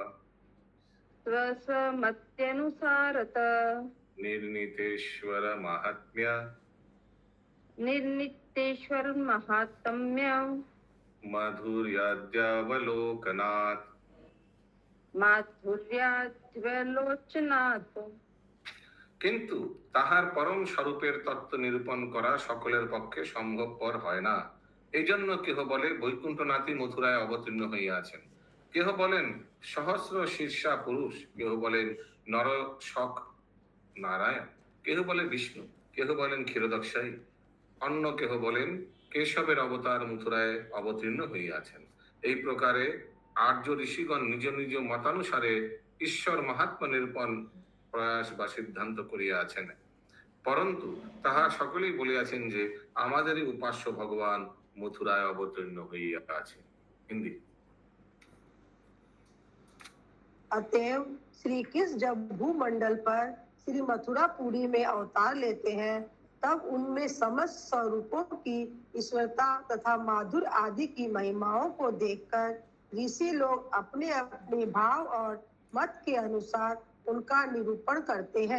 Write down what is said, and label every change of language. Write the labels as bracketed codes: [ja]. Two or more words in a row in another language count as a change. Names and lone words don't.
[sa] स्वस्वमत्यनुसारत निर्णीतेश्वर महात्म्य निर्नितेश्वर महात्म्य माधुर्याद्यावलोकनात् माधुर्याद्वलोचनात्। [bn] কিন্তু তাহার পরম স্বরূপের তত্ত্ব নিরূপণ করা সকলের পক্ষে সম্ভবপর হয় না। এই জন্য কেহ বলে বৈকুণ্ঠনাথই মথুরায় অবতীর্ণ হইয়াছেন, কেহ বলেন সহস্র শীর্ষা পুরুষ, কেহ বলেন নরশক নারায়ণ, কেহ বলে বিষ্ণু, কেহ বলেন ক্ষীরোদক্ষায়ী, অন্য কেহ বলেন কেশবের অবতার মথুরায় অবতীর্ণ হইয়াছেন। এই প্রকারে আর্য ঋষিগণ নিজ নিজ মতানুসারে ঈশ্বর মহাত্মা নিরূপণ প্রয়াস বা সিদ্ধান্ত করিয়াছেন, পরন্তু তাহা সকলেই বলিয়াছেন যে আমাদেরই উপাস্য ভগবান মথুরায় অবতীর্ণ হইয়াছে। হিন্দি। [hi] अतएव श्री कृष्ण जब भूमंडल पर श्री मथुरापुरी में अवतार लेते हैं, तब उनमें समस्त स्वरूपों की ईश्वरता तथा माधुर आदि की महिमाओं को देखकर ऋषि लोग अपने अपने भाव और मत के अनुसार उनका निरूपण करते हैं।